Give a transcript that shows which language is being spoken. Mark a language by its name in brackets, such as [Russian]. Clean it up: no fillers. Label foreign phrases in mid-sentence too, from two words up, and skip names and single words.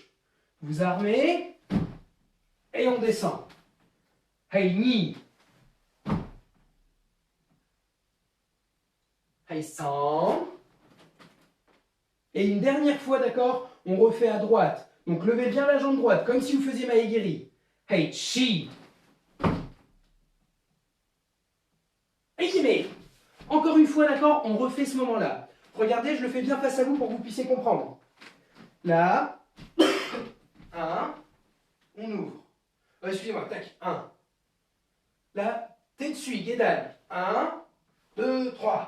[French] Vous armez. Et on descend. [Japanese] はい、に。はい、さん. [French] Et une dernière fois, d'accord, on refait à droite. Donc levez bien la jambe droite, comme si vous faisiez Maegiri. [Japanese] はい、し。はじめ. [French] Encore une fois, d'accord, on refait ce moment-là. Regardez, je le fais bien face à vous pour que vous puissiez comprendre. Là, 1, on ouvre. Excusez-moi, tac, 1. Là, [Japanese] 鉄槌、下段. [French] 1, 2, 3.